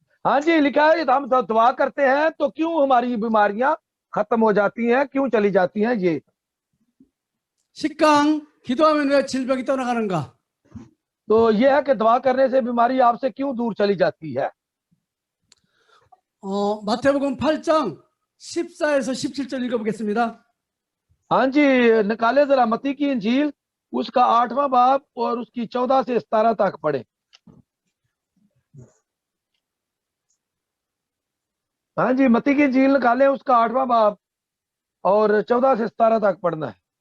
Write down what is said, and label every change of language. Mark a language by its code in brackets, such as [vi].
[hi] हाँ जी, लिखा है हम दुआ करते हैं तो क्यों हमारी बीमारियां खत्म हो जाती हैं, क्यों चली जाती हैं। ये [ko] 10강. 기도하면 왜 질병이 떠나가는가? [hi] तो ये है कि दुआ करने से बीमारी आपसे क्यों दूर चली जाती है। [ko] 마태복음 8장 14에서 17절 읽어보겠습니다. [hi] हाँ जी, निकाले जरा मत्ती की इंजील उसका 8वां बाब और उसकी 14 से 17 तक पढ़े। हाँ जी, मत्ती की इंजील निकाले उसका 8वां बाब और 14 से 17 तक पढ़ना है।